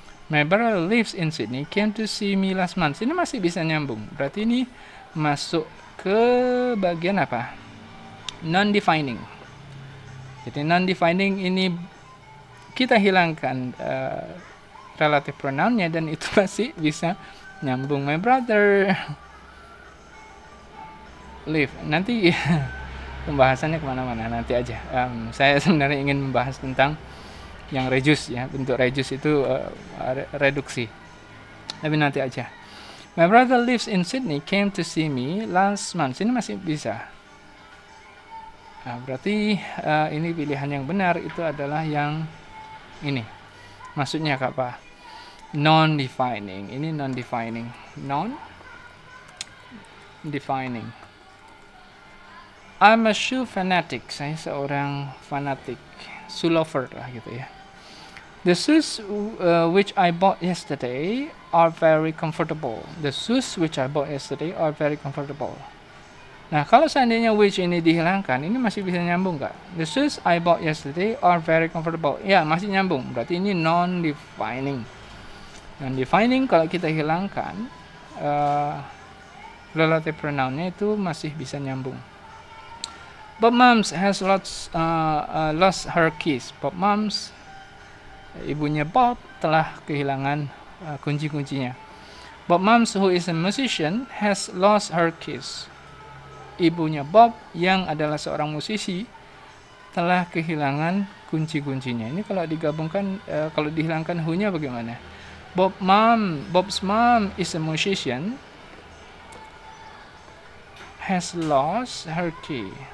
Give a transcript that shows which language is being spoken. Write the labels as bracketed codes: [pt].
[en] My brother lives in Sydney came to see me last month. [id] Ini masih bisa nyambung. Berarti ini masuk ke bagian apa? Non-defining. Jadi non-defining ini kita hilangkan relative pronoun-nya dan itu masih bisa nyambung. [en] My brother live. [id] Nanti pembahasannya kemana-mana, nanti aja. Saya sebenarnya ingin membahas tentang yang reduce ya, bentuk reduce itu reduksi. Tapi nanti aja. [en] My brother lives in Sydney came to see me last month. [id] Ini masih bisa. Nah, berarti ini pilihan yang benar itu adalah yang ini. Maksudnya apa? Non-defining. Ini non-defining. [en] Non-defining. I'm a shoe fanatic. [id] Saya seorang fanatik. [en] Shoe lover [id] lah gitu ya. [en] The shoes which I bought yesterday are very comfortable. The shoes which I bought yesterday are very comfortable. [id] Nah, kalau seandainya which ini dihilangkan, ini masih bisa nyambung nggak? [en] The shoes I bought yesterday are very comfortable. [id] Ya, masih nyambung. Berarti ini non-defining. Non-defining kalau kita hilangkan relative pronoun-nya itu masih bisa nyambung. [en] Bob Moms has lost her keys. [id] Bob Moms, ibunya Bob, telah kehilangan kunci-kuncinya. [en] Bob Moms, who is a musician, has lost her keys. [id] Ibunya Bob, yang adalah seorang musisi, telah kehilangan kunci-kuncinya. Ini kalau digabungkan, kalau dihilangkan who-nya bagaimana? [en] Bob's mom is a musician, has lost her key.